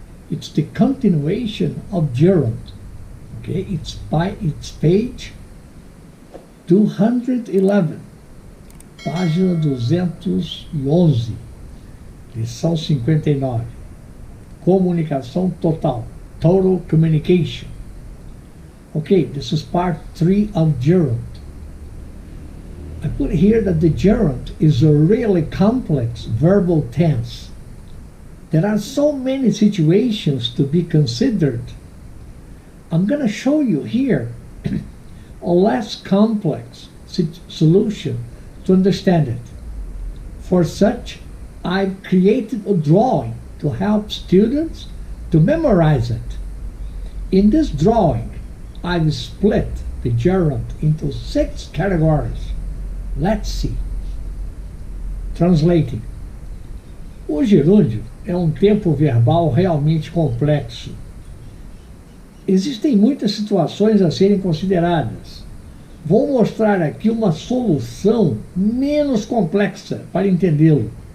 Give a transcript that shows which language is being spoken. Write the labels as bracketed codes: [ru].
[en] It's the continuation of gerund. Okay, it's page 211, [pt] página 211, lição 59, comunicação total, [en] total communication. Okay, this is part 3 of gerund. I put here that the gerund is a really complex verbal tense. There are so many situations to be considered. I'm going to show you here a less complex solution to understand it. For such, I've created a drawing to help students to memorize it. In this drawing, I've split the gerund into 6 categories. Let's see. Translating. [pt] O gerúndio é um tempo verbal realmente complexo. Existem muitas situações a serem consideradas. Vou mostrar aqui uma solução menos complexa para entendê-lo.